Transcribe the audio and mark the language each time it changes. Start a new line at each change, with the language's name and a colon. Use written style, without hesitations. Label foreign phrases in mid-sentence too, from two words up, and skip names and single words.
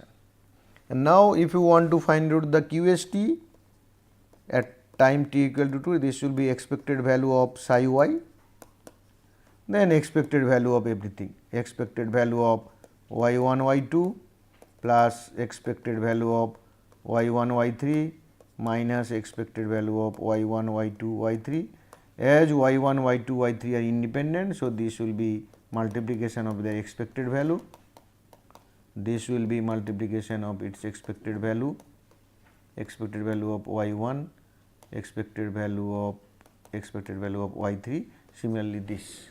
English: And now, if you want to find out the QST at time t equal to 2, this will be expected value of psi y, then expected value of everything, expected value of y1 y2 plus expected value of y1 y3 minus expected value of y1 y2 y3. As y1 y2 y3 are independent, so this will be multiplication of the expected value, this will be multiplication of its expected value of y1, expected value of y3, similarly this.